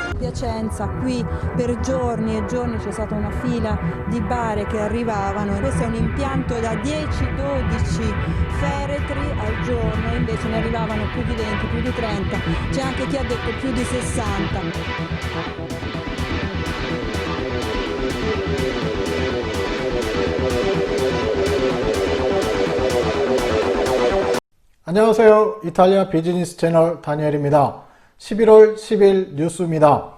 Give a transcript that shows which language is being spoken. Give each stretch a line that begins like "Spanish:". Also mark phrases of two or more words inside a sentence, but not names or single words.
Italian: Piacenza, qui per giorni e giorni c'è stata una fila di bare che arrivavano. Questo è un impianto da 10-12 feretri al giorno, invece ne arrivavano più di 20, più di 30, c'è anche chi ha detto più di 60.
Korean: 안녕하세요. 이탈리아 비즈니스 채널 다니엘입니다. 11월 10일 뉴스입니다.